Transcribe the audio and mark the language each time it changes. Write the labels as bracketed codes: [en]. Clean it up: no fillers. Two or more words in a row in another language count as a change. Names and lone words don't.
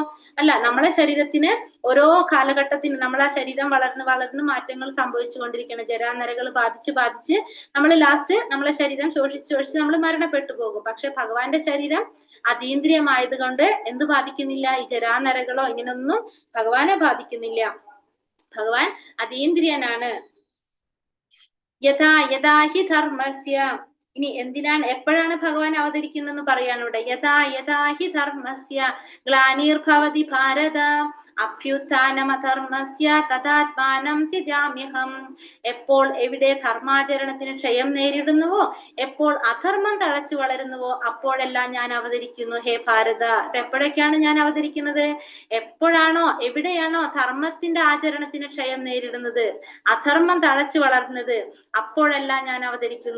[ml] അല്ല, നമ്മളെ ശരീരത്തിന് ഓരോ കാലഘട്ടത്തിന് നമ്മളെ ശരീരം വളർന്ന് മാറ്റങ്ങൾ സംഭവിച്ചുകൊണ്ടിരിക്കുകയാണ്. ജരാനരകൾ ബാധിച്ച് നമ്മൾ ലാസ്റ്റ് നമ്മളെ ശരീരം ശോഷിച്ച് നമ്മൾ മരണപ്പെട്ടു പോകും. പക്ഷെ ഭഗവാന്റെ ശരീരം അതീന്ദ്രിയമായത് കൊണ്ട് എന്ത് ബാധിക്കുന്നില്ല? ഈ ജരാനരകളോ ഇങ്ങനൊന്നും ഭഗവാനെ ബാധിക്കുന്നില്ല. ഭഗവാൻ അതീന്ദ്രിയനാണ്. [sa] യഥാ യഥാ ഹി ധർമ്മസ്യ. [ml] ഇനി എപ്പോഴാണ് ഭഗവാൻ അവതരിക്കുന്നതെന്ന് പറയാണ് ഇവിടെ. [sa] യഥാ യഥാ ഹി ധർമ്മസ്യ ഗ്ലാനിർഭവതി ഭാരത അഭ്യുത്ഥാനമധർമ്മസ്യ തദാത്മാനം സ്യജാമ്യഹം. [ml] എപ്പോൾ എവിടെ ധർമാചരണത്തിന് ക്ഷയം നേരിടുന്നുവോ, എപ്പോൾ അധർമ്മം തഴച്ചു വളരുന്നുവോ, അപ്പോഴെല്ലാം ഞാൻ അവതരിക്കുന്നു ഹേ ഭാരത. അപ്പൊ എപ്പോഴൊക്കെയാണ് ഞാൻ അവതരിക്കുന്നത്? എപ്പോഴാണോ എവിടെയാണോ ധർമ്മത്തിന്റെ ആചരണത്തിന് ക്ഷയം നേരിടുന്നത്, അധർമ്മം തഴച്ചു വളർന്നത്, അപ്പോഴെല്ലാം ഞാൻ അവതരിക്കുന്നു.